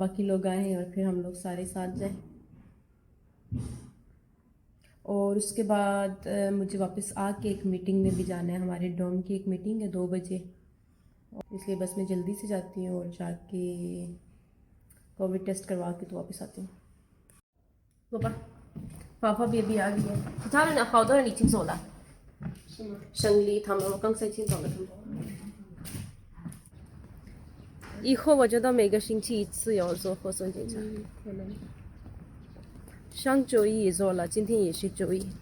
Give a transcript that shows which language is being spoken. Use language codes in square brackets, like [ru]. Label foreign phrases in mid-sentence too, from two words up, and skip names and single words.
[hi] बाकी लोग आए हैं और फिर हम लोग सारे साथ जाएं। और उसके बाद मुझे वापस आके एक मीटिंग में भी जाना है। हमारे डॉम की एक मीटिंग है 2 बजे, इसलिए बस मैं जल्दी से जाती हूँ और जाके [en] covid test [hi] करवा के तो वापस आती हूँ। पापा पापा भी अभी आ गई है। [zh] 其他人好多人已经走了，是吗？胜利他们，我刚才已经走了他们。以后我觉得每个星期1次要做核酸检查。可能。上周一也做了，今天也是周一。